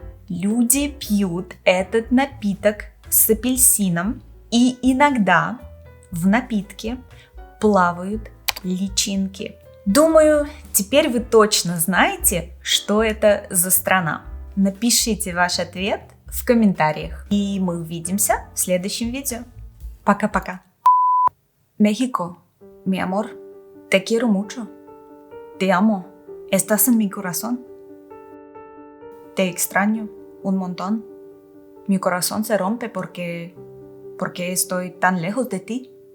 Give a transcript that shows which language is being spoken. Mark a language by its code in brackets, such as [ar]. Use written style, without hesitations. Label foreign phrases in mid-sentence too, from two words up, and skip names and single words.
[ru] Люди пьют этот напиток с апельсином, и иногда в напитке плавают личинки. Думаю, теперь вы точно знаете, что это за страна. Напишите ваш ответ в комментариях, и мы увидимся в следующем видео. Пока-пока. [es] México, mi amor, te quiero mucho. Te amo. Estás en mi corazón. Te extraño un montón. Mi corazón se rompe porque estoy tan lejos de ti.